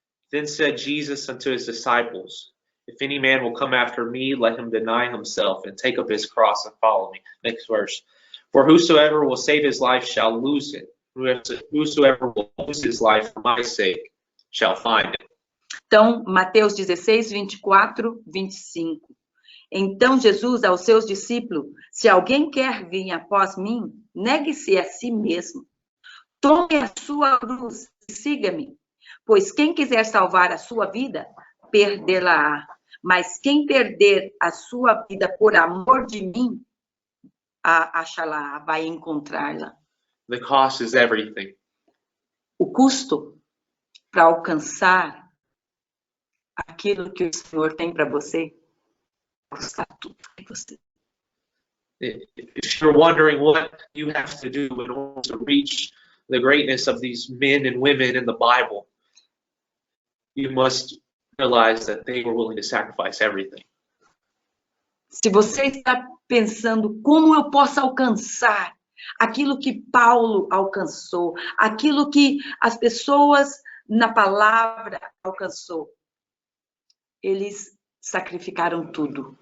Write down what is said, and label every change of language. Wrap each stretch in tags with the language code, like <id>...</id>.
<en>Then said Jesus unto his disciples, If any man will come after me, let him deny himself and take up his cross and follow me. Next verse. For whosoever will save his life shall lose it. Whosoever will lose his life for my sake shall find it.</en> <pt>Então, Mateus 16, 24, 25. Então Jesus aos seus discípulos, se alguém quer vir após mim, negue-se a si mesmo. Tome a sua cruz e siga-me. Pois quem quiser salvar a sua vida, perdê-la-á. Mas quem perder a sua vida por amor de mim, achá-la, vai encontrá-la.</pt> <en>The cost is everything.</en> <pt>O custo para alcançar aquilo que o Senhor tem para você, custa tudo para você.</pt> <en>If you're wondering what you have to do in order to reach the greatness of these men and women in the Bible, you must realize that they were willing to sacrifice everything.</en> <pt>Se você está pensando como eu posso alcançar aquilo que Paulo alcançou, aquilo que as pessoas na palavra alcançou, eles sacrificaram tudo.</pt>